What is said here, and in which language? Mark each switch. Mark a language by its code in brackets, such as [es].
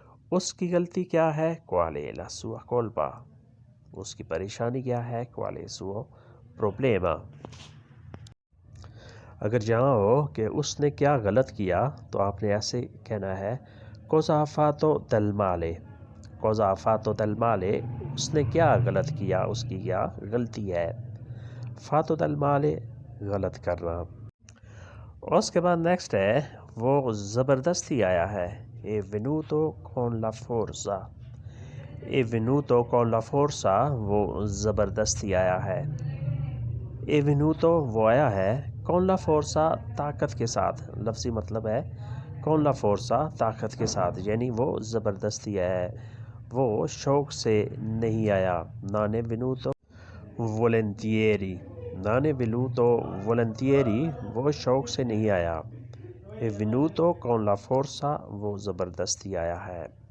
[ur] اس کی غلطی کیا ہے؟ [it] qual è la sua colpa. [ur] اس کی پریشانی کیا ہے؟ [it] qual è il suo problema. [ur] اگر جہاں ہو کہ اس نے کیا غلط کیا تو آپ نے ایسے کہنا ہے [it] cosa ha fatto del male. cosa ha fatto del male. [ur] اس نے کیا غلط کیا، اس کی کیا غلطی ہے. [it] fatto del male [ur] غلط کرنا. اور اس کے بعد نیکسٹ ہے وہ زبردستی آیا ہے. [it] è venuto con la forza. è venuto con la forza [ur] وہ زبردستی آیا ہے. [it] è venuto [ur] وہ آیا ہے [it] con la forza [ur] طاقت کے ساتھ. لفظی مطلب ہے [it] con la forza [ur] طاقت کے ساتھ، یعنی وہ زبردستی ہے، وہ شوق سے نہیں آیا. [it] non è venuto volentieri. non è venuto volentieri [ur] وہ شوق سے نہیں آیا. [it] è venuto con la forza [ur] وہ زبردستی آیا ہے.